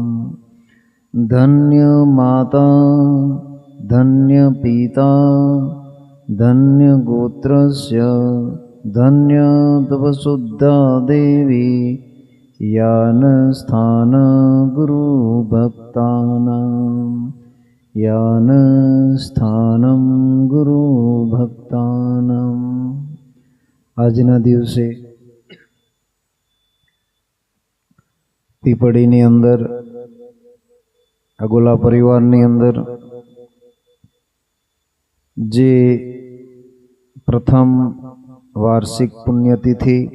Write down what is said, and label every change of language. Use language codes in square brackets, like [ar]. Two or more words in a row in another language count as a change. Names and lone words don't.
[sa] धन्य माता धन्य पिता धन्य गोत्रस्य धन्य तपशुद्धा देवी यान स्थान गुरु भक्तानां यान स्थानं गुरु भक्तानां। [gu] આજના દિવસે પીપળીની અંદર અગોલા પરિવારની અંદર જે પ્રથમ વાર્ષિક પુણ્યતિથિ